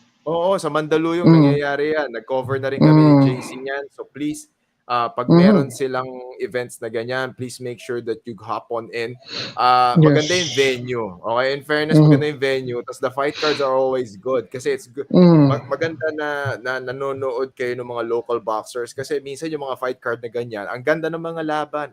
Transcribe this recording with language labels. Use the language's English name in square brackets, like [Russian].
[Filipino] Oo, sa Mandaluyong nangyayari yan. Nag-cover na rin kami ni JC niyan. [English] So please, [Filipino] pag meron silang events na ganyan, [English] please make sure that you hop on in. [Filipino] Maganda yung venue. [English] Okay, in fairness, [Filipino] maganda yung venue. Tapos [English] the fight cards are always good. Kasi it's good. [Filipino] Maganda na nanonood kayo ng mga local boxers. Kasi minsan yung mga fight card na ganyan, ang ganda ng mga laban.